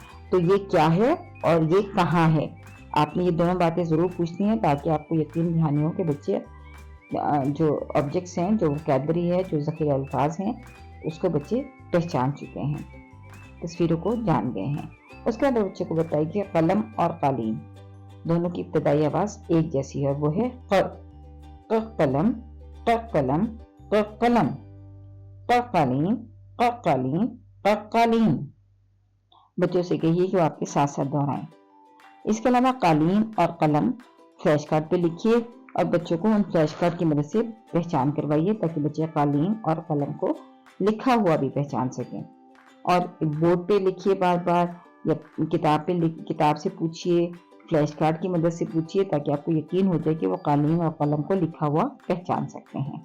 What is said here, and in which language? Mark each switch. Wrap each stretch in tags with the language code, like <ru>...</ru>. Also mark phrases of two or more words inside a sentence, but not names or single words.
<ur>تو یہ کیا ہے اور یہ کہاں ہے، آپ نے یہ دونوں باتیں ضرور پوچھنی ہیں تاکہ آپ کو یقین دہانی ہو کہ بچے جو آبجیکٹس ہیں، جو ووکیبلری ہے، جو ذخیرہ الفاظ ہیں، اس کو بچے پہچان چکے ہیں، تصویروں کو جان گئے ہیں۔ اس کے بعد بچے کو بتائیے کہ قلم اور قالین دونوں کی ابتدائی آواز ایک جیسی ہے، وہ ہے ق۔ ق قلم، ق قلم، ق قلم، ق قالین، ق قالین، ق قالین۔ بچوں سے کہیے کہ وہ آپ کے ساتھ ساتھ دہرائیں۔ اس کے علاوہ قالین اور قلم فلیش کارڈ پہ لکھیے اور بچوں کو ان فلیش کارڈ کی مدد سے پہچان کروائیے تاکہ بچے قالین اور قلم کو لکھا ہوا بھی پہچان سکیں۔ اور بورڈ پہ لکھیے بار بار یا کتاب سے پوچھئے، فلیش کارڈ کی مدد سے پوچھئے تاکہ آپ کو یقین ہو جائے کہ وہ قالین اور قلم کو لکھا ہوا پہچان سکتے ہیں۔</ur>